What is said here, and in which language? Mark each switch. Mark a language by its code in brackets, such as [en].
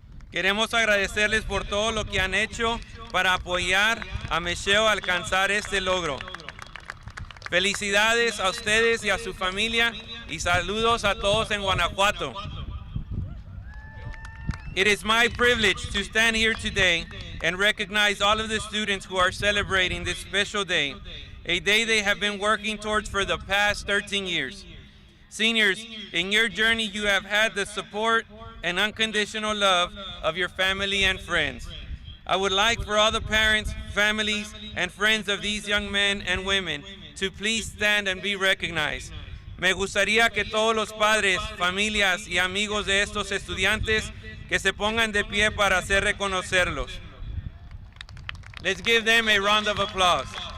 [es] Queremos agradecerles por todo lo que han hecho para apoyar a Michelle a alcanzar este logro. Felicidades a ustedes y a su familia y saludos a todos en Guanajuato. [en] It is my privilege to stand here today and recognize all of the students who are celebrating this special day, a day they have been working towards for the past 13 years. Seniors, in your journey you have had the support and unconditional love of your family and friends. I would like for all the parents, families, and friends of these young men and women to please stand and be recognized. [es] Me gustaría que todos los padres, familias y amigos de estos estudiantes que se pongan de pie para hacer reconocerlos. [en] Let's give them a round of applause.